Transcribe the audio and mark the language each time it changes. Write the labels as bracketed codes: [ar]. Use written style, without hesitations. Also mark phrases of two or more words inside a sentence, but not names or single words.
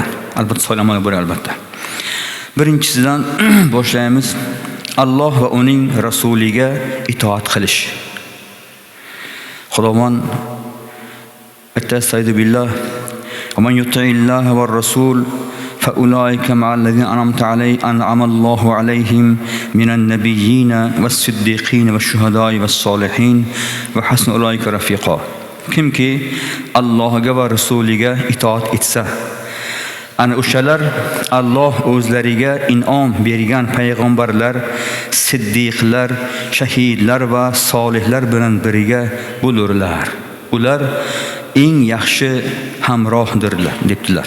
[uz] Albatta solih amallar bor albatta. Birinchisidan boshlaymiz. Alloh va uning rasuliga itoat qilish. Xudovand aytadi billah: [ar] "من يطع الله والرسول فأولئك مع الذين أنعم الله عليهم من النبيين والصديقين والشهداء والصالحين وحسن أولئك رفيقا." [uz] Kimki Allohga va rasuliga itoat etsa, ana o'shalar Alloh o'zlariga in'om bergan payg'ambarlar, siddiqlar, shahidlar va solihlar bilan birga bo'lurlar. Ular eng yaxshi hamrohdirlar debdilar.